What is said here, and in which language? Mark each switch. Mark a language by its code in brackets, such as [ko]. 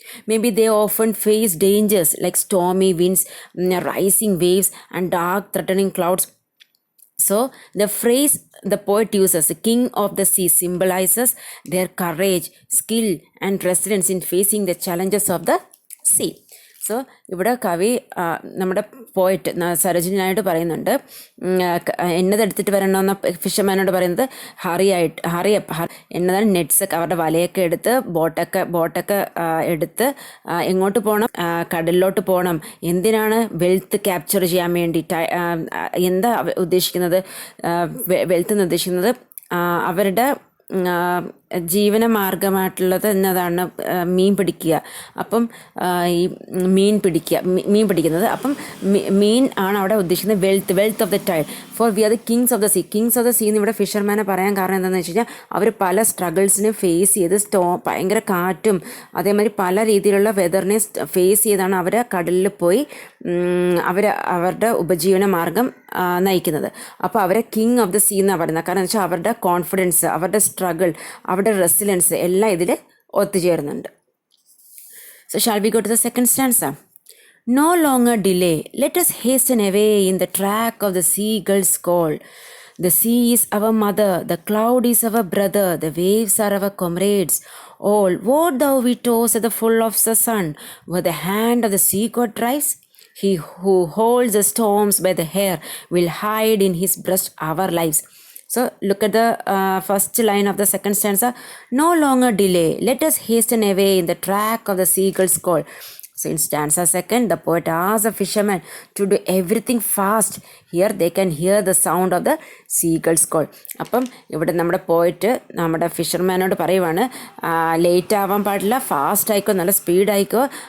[en] Maybe they often face dangers like stormy winds, rising waves, and dark threatening clouds. So the phrase the poet uses, the king of the sea, symbolizes their courage, skill, and resilience in facing the challenges of the sea. [ml] So ഇവിടെ കവി നമ്മുടെ പോയിട്ട് സരോജിനി നായിഡു പറയുന്നുണ്ട്, എന്നതെടുത്തിട്ട് വരണമെന്ന ഫിഷർമാനോട് പറയുന്നത് ഹറിയപ്പ് എന്നതാണ് nets അവരുടെ വലയൊക്കെ എടുത്ത് ബോട്ടൊക്കെ എടുത്ത് എങ്ങോട്ട് പോകണം, കടലിലോട്ട് പോകണം. എന്തിനാണ്? വെൽത്ത് ക്യാപ്ചർ ചെയ്യാൻ വേണ്ടി. എന്താ ഉദ്ദേശിക്കുന്നത്? വെൽത്ത് എന്ന് ഉദ്ദേശിക്കുന്നത് അവരുടെ ജീവന മാർഗമായിട്ടുള്ളത് എന്നതാണ് മീൻ പിടിക്കുക. അപ്പം ഈ മീൻ പിടിക്കുന്നത്, അപ്പം മീൻ ആണ് അവിടെ ഉദ്ദേശിക്കുന്നത് [en] Wealth of the tide. For we are the kings of the sea. [ml] Kings of the sea എന്ന് ഇവിടെ ഫിഷർമാനെ പറയാൻ കാരണം എന്താണെന്ന് വെച്ച് കഴിഞ്ഞാൽ അവർ പല സ്ട്രഗിൾസിനെ ഫേസ് ചെയ്ത് ഭയങ്കര കാറ്റും അതേമാതിരി പല രീതിയിലുള്ള വെതറിനെ ഫേസ് ചെയ്താണ് അവർ കടലിൽ പോയി അവരുടെ ഉപജീവന മാർഗം നയിക്കുന്നത്. അപ്പോൾ അവരെ കിങ് ഓഫ് ദ സീ എന്നാണ് പറയുന്നത്. കാരണം എന്ന് വെച്ചാൽ അവരുടെ കോൺഫിഡൻസ്, അവരുടെ സ്ട്രഗിൾ, അവരുടെ റെസിലൻസ് എല്ലാം ഇതിൽ ഒത്തുചേരുന്നുണ്ട്. [en] So shall we go to the second stanza? No longer delay, let us hasten away in the track of the seagull's call. The sea is our mother, the cloud is our brother, the waves are our comrades. All, what thou we toss at the full of the sun, where the hand of the sea god drives? He who holds the storms by the hair will hide in his breast our lives. So look at the first line of the second stanza. No longer delay, let us hasten away in the track of the seagull's call. So in stanza second, the poet asks the fisherman to do everything fast. Here they can hear the sound of the seagull's call. [ml] അപ്പം ഇവിടെ നമ്മുടെ പോയിട്ട് നമ്മുടെ ഫിഷർമാനോട് പറയുവാണ്, late ആവാൻ പാടില്ല, fast ആയിക്കോ, നല്ല സ്പീഡായിക്കോ.